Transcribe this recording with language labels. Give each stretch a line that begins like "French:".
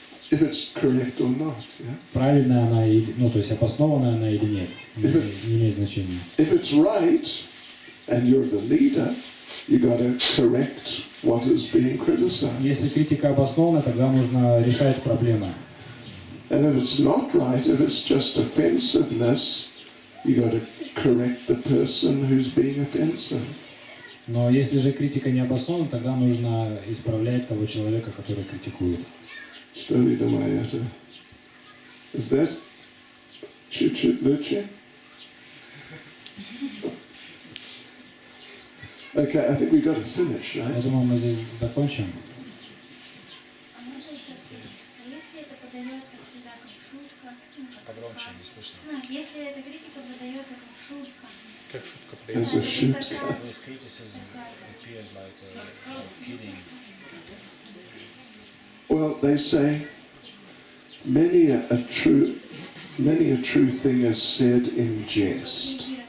English: If it's correct or not, yeah?
Russian: Правильная она или, то есть обоснованная она или нет, не имеет значения.
English: If it's right, and you're the leader, you got to correct what is being criticized.
Russian: Если критика обоснована, тогда нужно решать проблемы.
English: And if it's not right, if it's just offensiveness, you got to correct the person who's being offensive.
Russian: Но если же критика не обоснована, тогда нужно исправлять того человека, который критикует. Что ли думаю это?
English: Is that
Russian: чуть-чуть лучше?
English: Okay, I think we got to finish, right?
Russian: Я думаю, мы здесь закончим. А можно еще спросить, а если это подается всегда как шутка? Погромче, не слышно. Если эта критика подается как шутка. Как шутка
English: As a шутка. This criticism appears like kidding. Well, they say many a true thing is said in jest.